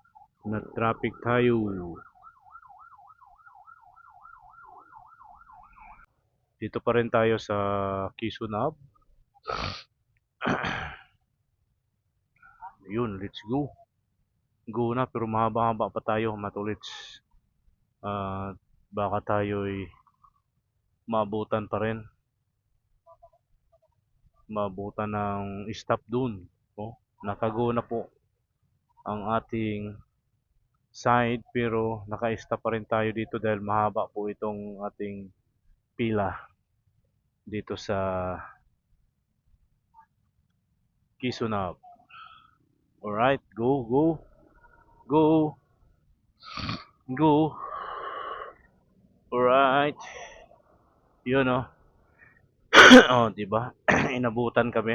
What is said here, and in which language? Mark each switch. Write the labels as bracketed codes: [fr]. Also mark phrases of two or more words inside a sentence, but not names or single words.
[tl] Na-traffic tayo. Dito pa rin tayo sa Kisunab. Yun, [en] let's go. [tl] Go na, pero mahaba-haba pa tayo, matulits. Baka tayo'y maabutan pa rin. Maabutan ng stop dun. Oh, nakago na po ang ating side, pero naka-stop pa rin tayo dito dahil mahaba po itong ating pila dito sa Kisunab. [en] Alright, go, go, go, go. [tl] Alright. Yun oh. Oh, di ba? Inabutan kami.